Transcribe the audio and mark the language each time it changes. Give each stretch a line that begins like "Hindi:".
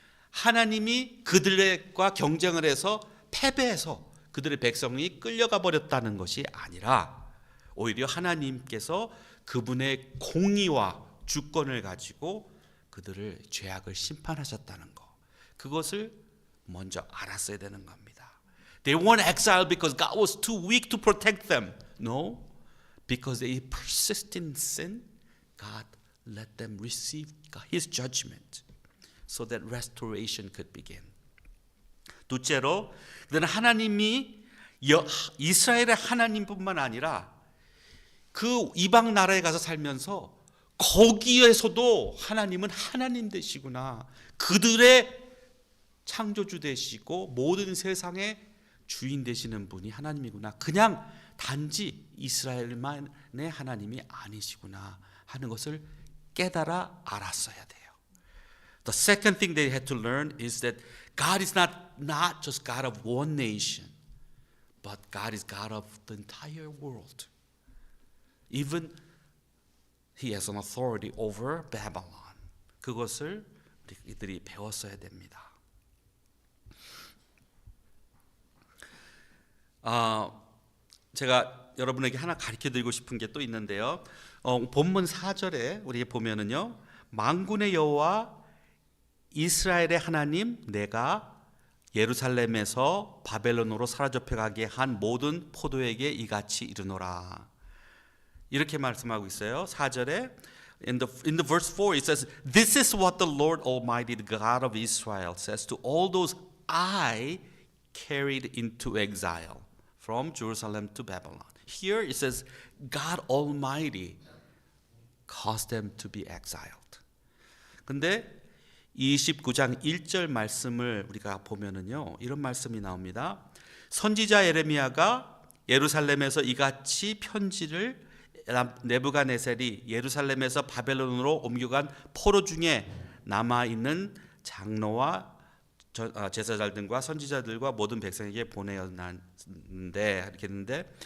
Korean: 하나님이 그들과 경쟁을 해서 패배해서 그들의 백성이 끌려가 버렸다는 것이 아니라 오히려 하나님께서 그분의 공의와 주권을 가지고 그들을 죄악을 심판하셨다는 것, 그것을 먼저 알았어야 되는 겁니다.
English: They weren't exiled because God was too weak to protect them. No, because they persisted in sin, God let them receive His judgment so that restoration could begin.
Korean: 둘째로, 그들은 하나님이 이스라엘의 하나님뿐만 아니라 그 이방 나라에 가서 살면서 거기에서도 하나님은 하나님 되시구나, 그들의 창조주 되시고 모든 세상의 주인 되시는 분이 하나님이구나, 그냥 단지 이스라엘만의 하나님이 아니시구나 하는 것을 깨달아 알았어야 돼요.
English: The second thing they had to learn is that God is not just God of one nation, but God is God of the entire world. Even He has an authority over Babylon.
Korean: 그것을 이들이 배웠어야 됩니다. 제가 여러분에게 하나 가르쳐드리고 싶은 게 또 있는데요. 본문 4절에 우리 보면은요, 만군의 여호와 이스라엘의 하나님, 내가 예루살렘에서 바벨론으로 사로잡혀가게 한 모든 포도에게 이같이 이르노라, 이렇게 말씀하고 있어요. 4절에
English: in the verse 4 it says, This is what the Lord Almighty, the God of Israel, says to all those I carried into exile from Jerusalem to Babylon. Here it says God Almighty caused them to be exiled.
Korean: 근데 29장 1절 말씀을 우리가 보면은요, 이런 말씀이 나옵니다. 선지자 예레미야가 예루살렘에서 이같이 편지를 네부갓네살이 예루살렘에서 바벨론으로 옮겨간 포로 중에 남아있는 장로와 제사장들과 선지자들과 모든 백성에게 보내었는데, 이렇게 했는데,